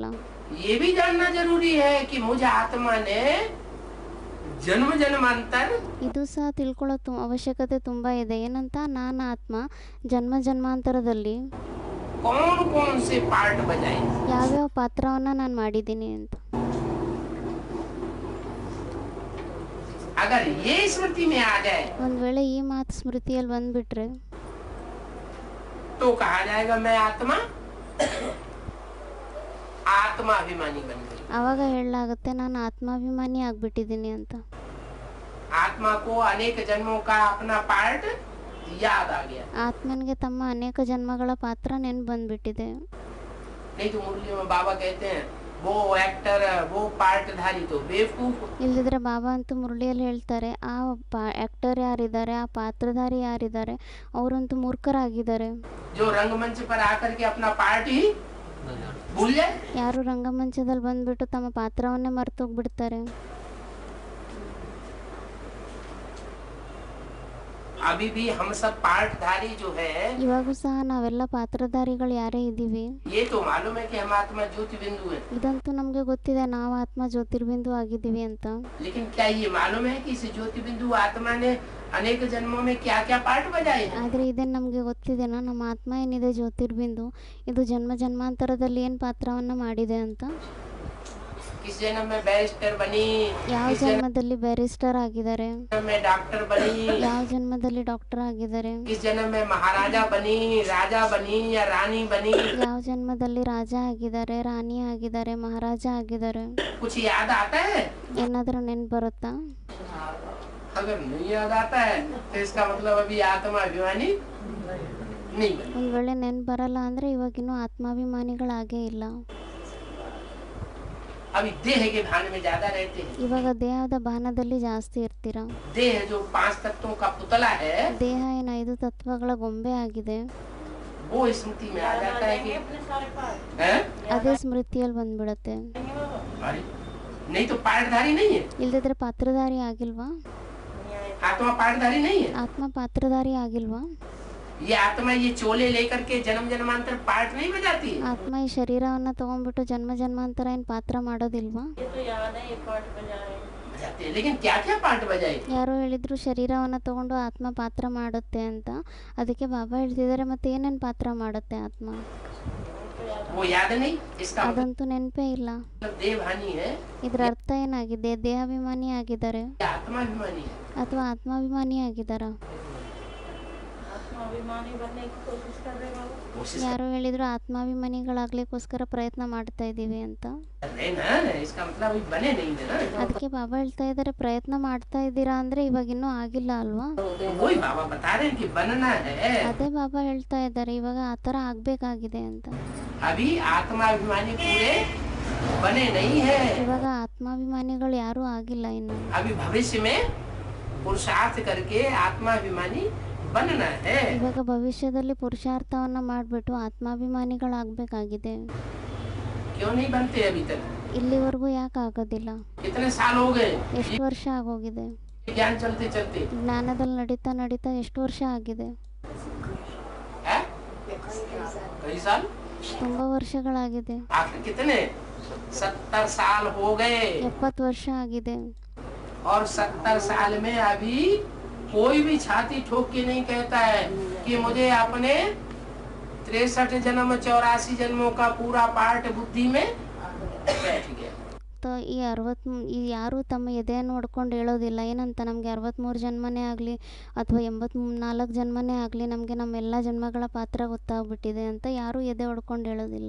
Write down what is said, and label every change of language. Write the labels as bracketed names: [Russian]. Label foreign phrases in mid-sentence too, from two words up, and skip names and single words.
[Hindi] ये भी जानना जरूरी है कि मुझे आत्मा ने जन्म जन्मांतर [Kannada] ಇದು ಸಹ ತಿಳ್ಕೊಳ್ಳೋ ಅವಶ್ಯಕತೆ ತುಂಬ ಇದೆ. ಏನಂತ? ನಾನು ಆತ್ಮ ಜನ್ಮ ಜನ್ಮಾಂತರದಲ್ಲಿ [Hindi] कौन कौन से पार्ट बजाए। [Kannada] ಯಾವ್ಯಾವ ಪಾತ್ರವನ್ನು ನಾನು ಮಾಡಿದ್ದೀನಿ ಅಂತ. [Hindi] अगर ये स्मृति में आ जाए [Kannada] ಒಂದು ವೇಳೆ ಈ ಮಾತು ಸ್ಮೃತಿಯಲ್ಲಿ ಬಂದ್ಬಿಟ್ರೆ [Hindi] तो कहा जाएगा मैं आत्मा आत्माभिमानी बन गई। [Kannada] ಆವಾಗ ಹೇಳಲಾಗುತ್ತೆ ನಾನು ಆತ್ಮಾಭಿಮಾನಿ ಆಗ್ಬಿಟ್ಟಿದ್ದೀನಿ ಅಂತ. [Hindi] आत्मा को अनेक जन्मों का अपना पार्ट याद आ गया। [Kannada] ಆತ್ಮನಿಗೆ ತಮ್ಮ ಅನೇಕ ಜನ್ಮಗಳ ಪಾತ್ರ ನೆನ್ಪು ಬಂದ್ಬಿಟ್ಟಿದೆ. [Hindi] नहीं तो मुरली में बाबा कहते हैं वो एक्टर, वो पार्टधारी तो बेवकूफ। [Kannada] ಇಲ್ಲದಿದ್ರೆ ಬಾಬಾ ಅಂತೂ ಮುರಳಿಯಲ್ಲಿ ಹೇಳ್ತಾರೆ, ಆ ಆ್ಯಕ್ಟರ್ ಯಾರಿದ್ದಾರೆ, ಆ ಪಾತ್ರಧಾರಿ ಯಾರಿದ್ದಾರೆ, ಅವರಂತೂ ಮೂರ್ಖರಾಗಿದ್ದಾರೆ. [Hindi] जो रंगमंच पर आकर के अपना पार्ट ही भूल जाए। [Kannada] ಯಾರು ರಂಗಮಂಚದಲ್ಲಿ ಬಂದ್ಬಿಟ್ಟು ತಮ್ಮ ಪಾತ್ರವನ್ನೇ ಮರ್ತೋಗ್ಬಿಡ್ತಾರೆ. [Hindi] अभी भी हम सब पार्टधारी जो है, [Kannada] ಇವಾಗೂ ಸಹ ನಾವೆಲ್ಲ ಪಾತ್ರಧಾರಿಗಳು ಯಾರೇ ಇದ್ದೀವಿ. [Hindi] ये तो मालूम है कि हम आत्मा ज्योति बिंदु है। [Kannada] ಇದಂತೂ ನಮಗೆ ಗೊತ್ತಿದೆ, ನಾವು ಆತ್ಮ ಜ್ಯೋತಿರ್ಬಿಂದು ಆಗಿದ್ದೀವಿ ಅಂತ. [Hindi] लेकिन क्या ये मालूम है कि इस ज्योति बिंदु आत्मा ने अनेक जन्मों में क्या क्या पार्ट बजाए हैं? [Kannada] ಆದರೆ ಇದೇನು ನಮಗೆ ಗೊತ್ತಿದೆನಾ, ನಮ್ಮ ಆತ್ಮ ಏನಿದೆ ಜ್ಯೋತಿರ್ಬಿಂದು ಇದು ಜನ್ಮ ಜನ್ಮಾಂತರದಲ್ಲಿ ಏನು ಪಾತ್ರವನ್ನು ಮಾಡಿದೆ ಅಂತ. [Hindi] किस जन्म में बैरिस्टर बनी, [Kannada] ಯಾವ [Hindi] किस जन्म [Kannada] ಜನ್ಮದಲ್ಲಿ ಬ್ಯಾರಿಸ್ಟರ್ ಆಗಿದ್ದಾರೆ, [Hindi] में डॉक्टर बनी, [Kannada] ಯಾವ ಜನ್ಮದಲ್ಲಿ ಡಾಕ್ಟರ್ ಆಗಿದ್ದಾರೆ, [Hindi] किस जन्म में महाराजा बनी, राजा बनी या रानी बनी। [Kannada] ಯಾವ ಜನ್ಮದಲ್ಲಿ ರಾಜ ಆಗಿದ್ದಾರೆ, ರಾಣಿ ಆಗಿದ್ದಾರೆ, ಮಹಾರಾಜ ಆಗಿದ್ದಾರೆ. [Hindi] कुछ याद आता है? [Kannada] ಏನಾದರೂ ನೆನ್ಪು ಬರುತ್ತಾ? [Hindi] अगर नहीं याद आता है तो इसका मतलब अभी आत्मा अभिमानी नहीं बनी। [Kannada] ಒಂದು ವೇಳೆ ನೆನ್ಪು ಬರಲ್ಲ ಅಂದರೆ ಇವಾಗಿನ್ನೂ ಆತ್ಮಾಭಿಮಾನಿಗಳಾಗೇ ಇಲ್ಲ. [Hindi] अभी देह के भान में ज्यादा रहते हैं। [Kannada] ಇವಾಗ ದೇಹದ ಭಾನದಲ್ಲಿ ಜಾಸ್ತಿ ಇರ್ತೀರಾ. [Hindi] देह जो 5 तत्वों का पुतला है, [Kannada] ದೇಹ ಏನು 5 ತತ್ವಗಳ ಗೊಂಬೆ ಆಗಿದೆ, [Hindi] वो स्मृति में आ जाता है कि हैं? [Kannada] ಅದೇ ಸ್ಮೃತಿಯಲ್ಲಿ ಬಂದ್ಬಿಡತ್ತೆ. [Hindi] अरे नहीं तो पार्टधारी नहीं है, [Kannada] ಇಲ್ದಿದ್ರೆ ಪಾತ್ರಧಾರಿ ಆಗಿಲ್ವಾ? [Hindi] आत्मा पार्टधारी नहीं है। [Kannada] ಆತ್ಮ ಪಾತ್ರಧಾರಿ ಆಗಿಲ್ವಾ? [Hindi] ये आत्मा ये चोले लेकर के जन्म जन्मांतर पार्ट नहीं बजाती है। [Kannada] ಆತ್ಮ ಈ ಶರೀರವನ್ನು ತಗೊಂಡ್ಬಿಟ್ಟು ಜನ್ಮ ಜನ್ಮಾಂತರ ಏನು ಪಾತ್ರ ಮಾಡೋದಿಲ್ವಾ? [Hindi] बजाते हैं, लेकिन क्या क्या पार्ट बजाए? [Kannada] ಯಾರೋ ಹೇಳಿದ್ರು ಶರೀರವನ್ನು ತಗೊಂಡು ಆತ್ಮ ಪಾತ್ರ ಮಾಡುತ್ತೆ ಅಂತ. ಅದಕ್ಕೆ ಬಾಬಾ ಹೇಳ್ತಿದ್ದಾರೆ, ಮತ್ತೆ ಏನೇನು ಪಾತ್ರ ಮಾಡುತ್ತೆ ಆತ್ಮ? [Hindi] वो याद नहीं। इसका [Kannada] ಅದಂತೂ ನೆನಪೇ ಇಲ್ಲ. [Hindi] मतलब देवहानी है, [Kannada] ಇದರ ಅರ್ಥ ಏನಾಗಿದೆ? ದೇಹಾಭಿಮಾನಿ ಆಗಿದ್ದಾರೆ [Hindi] या आत्माभिमानी है। [Kannada] ಅಥವಾ ಆತ್ಮಾಭಿಮಾನಿ ಆಗಿದ್ದಾರಾ? [Hindi] आत्माभिमानी बनने की कोशिश कर रहे बाबू। कोशिश [Kannada] ಯಾರೋ ಹೇಳಿದ್ರು ಆತ್ಮಾಭಿಮಾನಿಗಳಾಗ್ಲಿಕ್ಕೋಸ್ಕರ ಪ್ರಯತ್ನ ಮಾಡ್ತಾ ಇದ್ದೀವಿ ಅಂತ. [Hindi] कर रहे हैं ना, इसका मतलब अभी बने नहीं है ना। [Kannada] ಅದಕ್ಕೆ ಬಾಬಾ ಹೇಳ್ತಾ ಇದ್ದಾರೆ ಪ್ರಯತ್ನ ಮಾಡ್ತಾ ಇದ್ದೀರಾ ಅಂದರೆ ಇವಾಗ ಇನ್ನೂ ಆಗಿಲ್ಲ ಅಲ್ವಾ. [Hindi] वही बाबा बता रहे हैं कि बनना है। [Kannada] ಅದೇ ಬಾಬಾ ಹೇಳ್ತಾ ಇದ್ದಾರೆ ಇವಾಗ ಆ ಥರ ಆಗಬೇಕಾಗಿದೆ ಅಂತ. [Hindi] अभी आत्माभिमानी पूरे बने नहीं है। [Kannada] ಇವಾಗ ಆತ್ಮಾಭಿಮಾನಿಗಳು ಯಾರೂ ಆಗಿಲ್ಲ ಇನ್ನು. [Hindi] अभी भविष्य में पुरुषार्थ करके आत्माभिमानी बनना है। [Kannada] ಇವಾಗ ಭವಿಷ್ಯದಲ್ಲಿ ಪುರುಷಾರ್ಥವನ್ನ ಮಾಡಿಬಿಟ್ಟು ಆತ್ಮಾಭಿಮಾನಿಗಳಾಗಬೇಕಾಗಿದೆ. [Hindi] क्यों नहीं बनते अभी तक? [Kannada] ಇಲ್ಲಿವರೆಗೂ ಯಾಕೆ ಆಗೋದಿಲ್ಲ? [Hindi] कितने साल हो गए [Kannada] ಎಷ್ಟು ವರ್ಷ ಆಗೋಗಿದೆ? [Hindi] ज्ञान चलते चलते? [Kannada] ಜ್ಞಾನದಲ್ಲಿ ನಡೀತಾ ನಡೀತಾ ಎಷ್ಟು ವರ್ಷ ಆಗಿದೆ? [Hindi] है? कई साल? [Kannada] ತುಂಬ ವರ್ಷಗಳಾಗಿದೆ. [Hindi] आखिर कितने? 70 साल हो गए। [Kannada] 70 ವರ್ಷ ಆಗಿದೆ. [Hindi] और 70 साल में अभी कोई भी छाती ठोक के नहीं कहता है कि मुझे अपने 63 जन्म 84 जन्मों का पूरा पार्ट बुद्धि में बैठ गया। [Kannada] ಈ ಯಾರೂ ತಮ್ಮ ಎದೆಯನ್ನು ಹೊಡ್ಕೊಂಡು ಹೇಳೋದಿಲ್ಲ ಏನಂತ ನಮಗೆ 63 ಜನ್ಮನೇ ಆಗಲಿ ಅಥವಾ 84 ಜನ್ಮನೇ ಆಗಲಿ ನಮಗೆ ನಮ್ಮೆಲ್ಲ ಜನ್ಮಗಳ ಪಾತ್ರ ಗೊತ್ತಾಗ್ಬಿಟ್ಟಿದೆ ಅಂತ ಯಾರೂ ಎದೆ ಹೊಡ್ಕೊಂಡು ಹೇಳೋದಿಲ್ಲ.